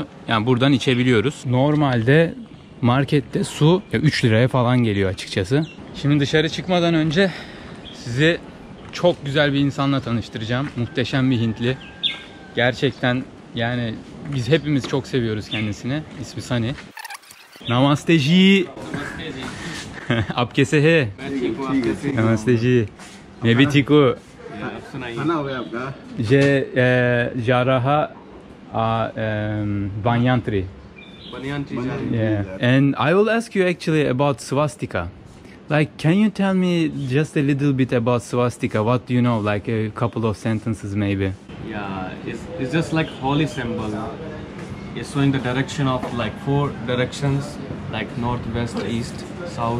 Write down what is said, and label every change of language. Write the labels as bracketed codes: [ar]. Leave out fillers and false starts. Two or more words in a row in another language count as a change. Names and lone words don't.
[tr] Yani buradan içebiliyoruz. Normalde markette su 3 liraya falan geliyor açıkçası. Şimdi dışarı çıkmadan önce sizi çok güzel bir insanla tanıştıracağım. Muhteşem bir Hintli. Gerçekten yani biz hepimiz çok seviyoruz kendisini. İsmi Sunny. [hi] नमस्ते जी. आप कैसे हैं? नमस्ते जी। मैं भी ठीक हूँ। खाना हो गया आपका? ये जा रहा Banyantri. [en] Yeah. And I will ask you actually about swastika. Like, can you tell me just a little bit about swastika? What do you know? Like a couple of sentences maybe. Yeah, it's just like holy symbol. It's showing the direction of like 4 directions, like north, west, east, south.